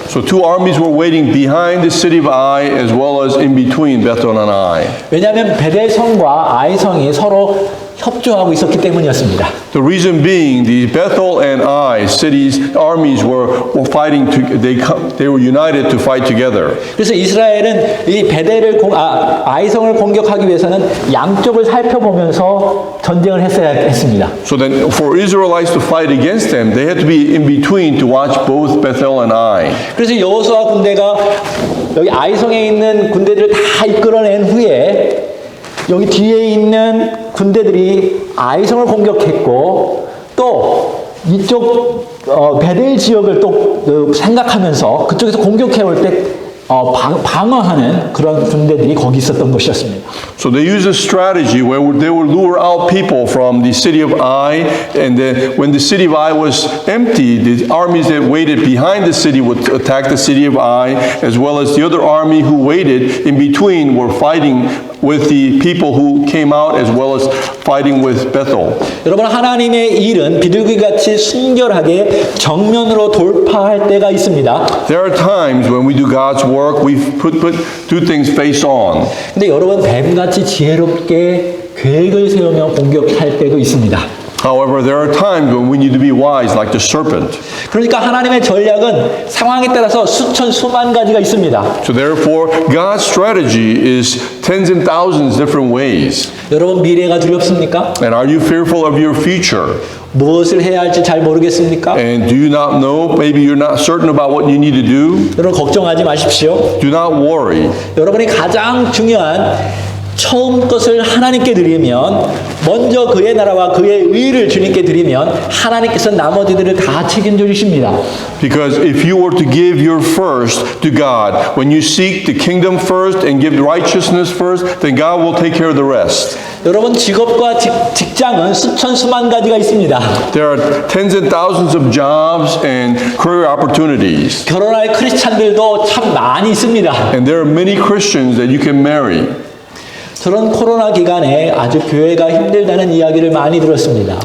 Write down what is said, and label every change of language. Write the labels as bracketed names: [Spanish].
[English] So two armies were waiting behind the city of Ai as well as in between Bethel and Ai. [Korean] 왜냐하면 베델 성과 아이성이 서로 협조하고 있었기 때문이었습니다. [English] The reason being, the Bethel and Ai cities armies were fighting. They were united to fight together. [Korean] 그래서 이스라엘은 이 베델을 아이성을 공격하기 위해서는 양쪽을 살펴보면서 전쟁을 했어야 했습니다. [English] So then, for Israelites to fight against them, they had to be in between to watch both Bethel and Ai. [Korean] 그래서 여호수아 군대가 여기 아이성에 있는 군대들을 다 이끌어낸 후에 여기 뒤에 있는 군대들이 아이성을 공격했고 또 이쪽 베델 지역을 또 생각하면서 그쪽에서 공격해 올 때 방어하는 그런 군대들이 거기 있었던 것이었습니다. [English] So they used a strategy where they would lure out people from the city of Ai, and then when the city of Ai was empty, the armies that waited behind the city would attack the city of Ai, as well as the other army who waited in between were fighting with the people who came out, as well as fighting with Bethel. [Korean] 여러분 하나님의 일은 비둘기같이 순결하게 정면으로 돌파할 때가 있습니다. [English] There are times when we do God's work, we do things face on. [Korean] 근데 여러분 뱀같이 지혜롭게 계획을 세우며 공격할 때도 있습니다. [English] However, there are times when we need to be wise, like the serpent. [Korean] 그러니까 하나님의 전략은 상황에 따라서 수만 가지가 있습니다. [English] So therefore, God's strategy is tens and thousands different ways. [Korean] 여러분 미래가 두렵습니까? [English] And are you fearful of your future? [Korean] 무엇을 해야 할지 잘 모르겠습니까? [English] And do you not know? Maybe you're not certain about what you need to do. [Korean] 여러분 걱정하지 마십시오. [English] Do not worry. [Korean] 여러분이 가장 중요한 처음 것을 하나님께 드리면 먼저 그의 나라와 그의 의를 주님께 드리면 하나님께서 나머지들을 다 책임져 주십니다. [English] Because if you were to give your first to God, when you seek the kingdom first and give righteousness first, then God will take care of the rest. [Korean] 여러분 직업과 직장은 수만 가지가 있습니다. [English] There are tens and thousands of jobs and career opportunities. [Korean] 결혼할 크리스찬들도 참 많이 있습니다. [English] And there are many Christians that you can marry. [Korean] 저는 코로나 기간에 아주 교회가 힘들다는 이야기를 많이 들었습니다.